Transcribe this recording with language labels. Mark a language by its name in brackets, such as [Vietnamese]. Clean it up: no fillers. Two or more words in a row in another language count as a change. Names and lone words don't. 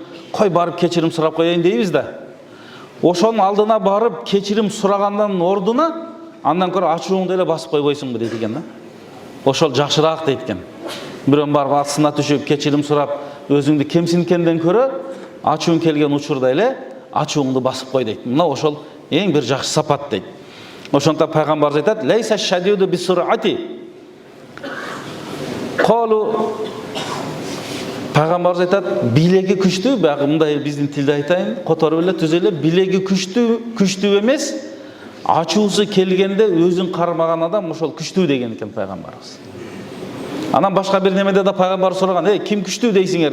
[Kyrgyz] Кой барып кечирим сурап коеюн дейбиз да. Ошонун алдына барып кечирим сурагандан ордуна, андан көрө ачууңду эле басып койбойсуңбу дейт экен да. Ошол жакшыраак дейт экен. Бирөө барып астына түшүп кечирим сурап, өзүңдү кемсинткенден көрө, ачууң келген учурда эле ачууңду басып кой дейт. Мына ошол эң бир жакшы сапат дейт. Ошондо пайгамбарыбыз айтат: [Arabic] "ليس الشديد بالصرعة." [Kyrgyz] Калу, пайгамбарыбыз айтат, билеги күчтүү, баягы мындай биздин тилде айтайын, которуп эле түз эле, билеги күчтүү эмес, ачуусу келгенде өзүн кармаган адам ошол күчтүү деген экен пайгамбарыбыз. Анан башка бир немеде да пайгамбар сураган: "Ким күчтүү дейсиңер?"